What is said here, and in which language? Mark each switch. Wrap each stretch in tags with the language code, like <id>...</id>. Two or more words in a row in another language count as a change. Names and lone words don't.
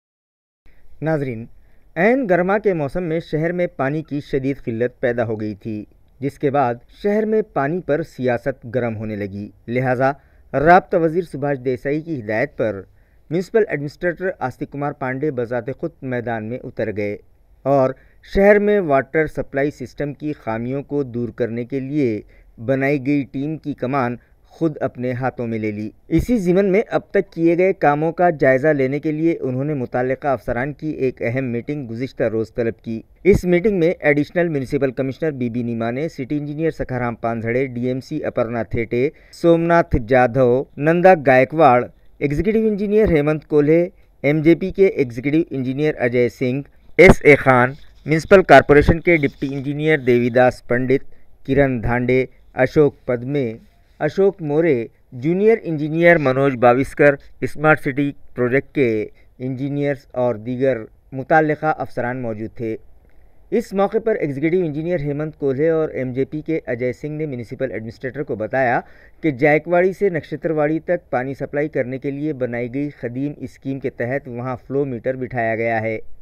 <ur>ناظرین، عین گرما کے موسم میں شہر میں پانی کی شدید قلت پیدا ہو گئی تھی، جس کے بعد شہر میں پانی پر سیاست گرم ہونے لگی، لہٰذا رابطہ وزیر سبھاش دیسائی کی ہدایت پر</ur> <en>municipal administrator</en> <ur>آستی کمار پانڈے بذات خود میدان میں اتر گئے اور شہر میں</ur> <en>water supply system</en> <ur>کی خامیوں کو دور کرنے کے لیے بنائی گئی ٹیم کی کمان خود اپنے ہاتھوں میں لے لی۔ اسی ضمن میں اب تک کیے گئے کاموں کا جائزہ لینے کے لیے انہوں نے متعلقہ افسران کی ایک اہم میٹنگ گزشتہ روز طلب کی۔ اس میٹنگ میں</ur> <en>additional municipal commissioner</en> <ur>بی بی نیمانے،</ur> <en>city engineer</en> <ur>سکھارام پانجھڑے، ڈی ایم سی اپرنا تھیٹے، سومناتھ جادھو، نندا گائیکواڑ،</ur> <en>executive engineer</en> <ur>ہیمنت کولہے، ایم جے پی کے</ur> <en>executive engineer</en> <ur>اجے سنگھ، ایس اے خان،</ur> <en>municipal corporation</en> <ur>کے</ur> <en>deputy engineer</en> <ur>دیوی داس پنڈت، کرن دھانڈے، اشوک پدمے، اشوک مورے،</ur> <en>junior engineer</en> <ur>منوج باوسکر،</ur> <en>smart city project</en> <ur>کے انجینئرز اور دیگر متعلقہ افسران موجود تھے۔ اس موقع پر</ur> <en>executive engineer</en> <ur>ہیمنت کولہے اور ایم جے پی کے اجے سنگھ نے</ur> <en>municipal administrator</en> <ur>کو بتایا کہ جائکواڑی سے نکشتر واڑی تک پانی سپلائی کرنے کے لیے بنائی گئی قدیم اسکیم کے تحت وہاں</ur> <en>flow meter</en> <ur>بٹھایا گیا ہے۔</ur>